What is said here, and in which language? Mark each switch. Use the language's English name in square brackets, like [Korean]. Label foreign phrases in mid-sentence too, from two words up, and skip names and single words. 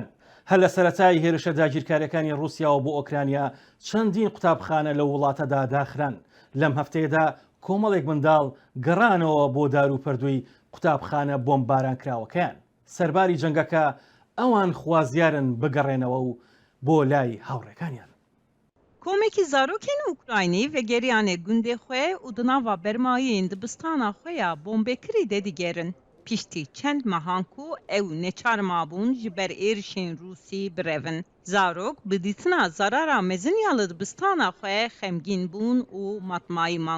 [Central Kurdish] هەر لە سەرەتای هێرشە داگیرکاریەکانی رووسیاوە بۆ ئۆکرانیا چەندین قوتابخانە لە وڵاتەدا داخران. لەم هەفتەیەدا کۆمەڵێک منداڵ گەڕانەوە بۆ داروپەردووی قوتابخانە بۆمبارانکراوەکەیان. سەرباری جەنگەکە ئەوان خوازیارن بگەڕێنەوە و بۆ لای هاوڕێکانیان. [Kurdish] کۆمێکی زارۆکên ئوکراینی vegeriyanê gundê xwe û di nava bermayên dibistana xwe ya bombekirî de digêrin. Piştî çend mehan ku ew neçar mabûn ji ber êrişên Rûsî birevin. Zarok bi dîtina zarara mezin ya li dibistana xwe xemgîn bûn û matmayî man.